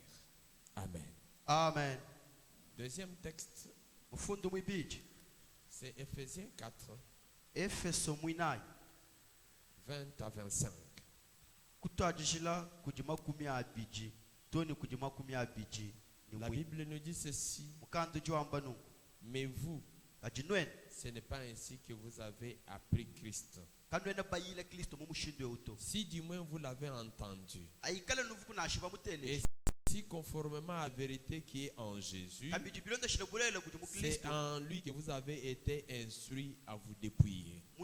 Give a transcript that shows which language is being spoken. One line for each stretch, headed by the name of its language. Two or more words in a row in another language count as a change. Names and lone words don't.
French: Amen. Amen. Deuxième texte,
Luba-Katanga: Mfundu mwibiji.
French: c'est Éphésiens 4,
Luba-Katanga: Efeso mwinai.
French: 20 à 25.
Luba-Katanga: Kutwajishila kujima kumi abiji. Toni kujima kumi abiji.
French: La Bible nous dit ceci. Mais vous, ce n'est pas ainsi que vous avez appris Christ. Si du moins vous l'avez entendu, et si conformément à la vérité qui est en Jésus, c'est en lui que vous avez été instruits à vous dépouiller.